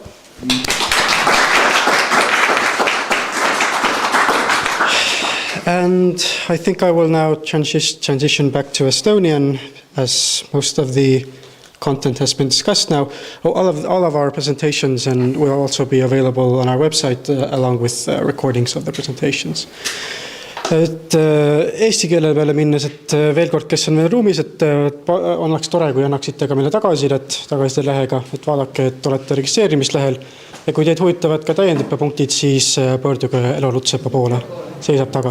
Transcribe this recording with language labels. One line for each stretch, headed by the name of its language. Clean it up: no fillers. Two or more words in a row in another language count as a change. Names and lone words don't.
English: And I think I will now transition back to Estonian, as most of the content has been discussed now. All of our presentations and will also be available on our website along with recordings of the presentations.
Estonian: Et eesti keele peale minnes, et veel kord, kes on meil ruumis, et oleks tore, kui annaksite ka meile tagasiside lehega, et vaadake, et olete registreerimislehel. Ja kui teid huvitavad ka täiendõppepunktid, siis pöörduge Elo Lutsepa poole, seisab taga.